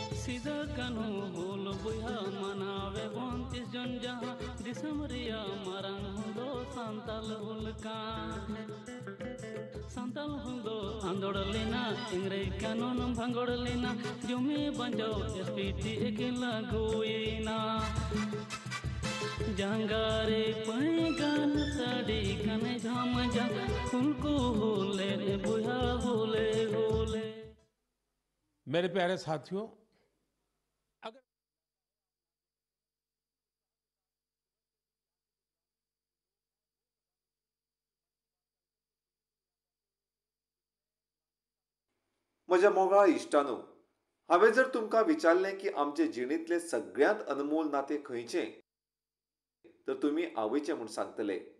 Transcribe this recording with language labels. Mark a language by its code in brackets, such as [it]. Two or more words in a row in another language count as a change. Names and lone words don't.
[sat] सिदा कानू हुल बुहा मनावे 29 जन जहां दिसमरिया मारंग हुदो सांताल हुलका सांताल हुदो आंदोड़लिना इंग्रेज कानून भंगोड़लिना जुमी बंजो एसपीटी एकिला गुईना जंगारे पैगान साड़ी कने झाम जा हुलकू हुले बुहा हुले हुले। [hi] मेरे प्यारे साथियों, अगर [kok] म्हज्या मोगाळ इश्टानो, हांवें जर तुमकां विचारलें की आमचे जिणेंतलें सगळ्यांत अनमोल नातें खंयचें, तर तुमी आवयचें म्हूण सांगतले.